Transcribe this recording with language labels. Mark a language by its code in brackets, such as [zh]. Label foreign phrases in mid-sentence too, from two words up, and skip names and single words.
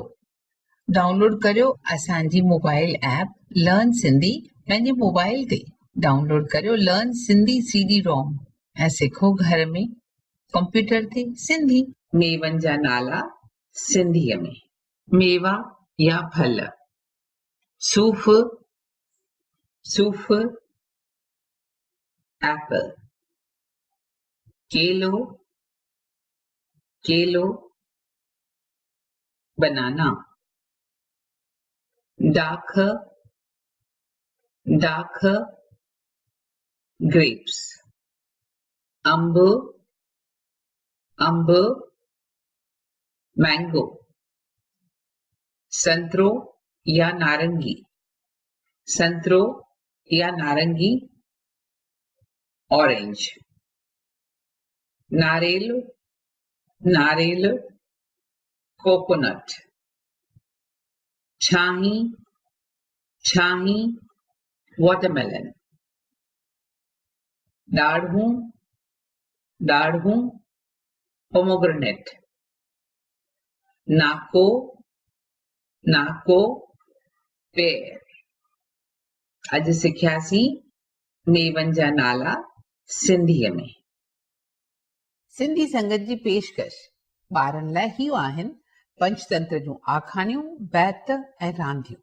[sd] डाउनलोड करियो असांजी मोबाइल ऐप लर्न सिंधी पंहिंजे मोबाइल ते। डाउनलोड करियो लर्न सिंधी CD-ROM ऐं सिखो घर में कंप्यूटर ते सिंधी। मेवनि जा नाला सिंधीअ में। मेवा या फल, सूफ़, सूफ़, एप्पल। केलो, केलो, बनाना। डाख, डाख, ग्रेप्स। अंब, अंब, मैंगो। संतरो या नारंगी, संतरो या नारंगी, ऑरेंज। नारेल, नारेल, कोकोनट। छाही, छाही, वाटरमेलन। डाढ़ू, डाढ़ू, पोमोग्रेनेट। नाको, नाको, पेर। अॼु सिखियासीं मेवनि जा नाला सिंधीअ में। सिंधी संगत जी पेशकश ॿारनि लाइ इहो आहिनि पंचतंत्र जूं आखाणियूं, बैत ऐं रांदियूं।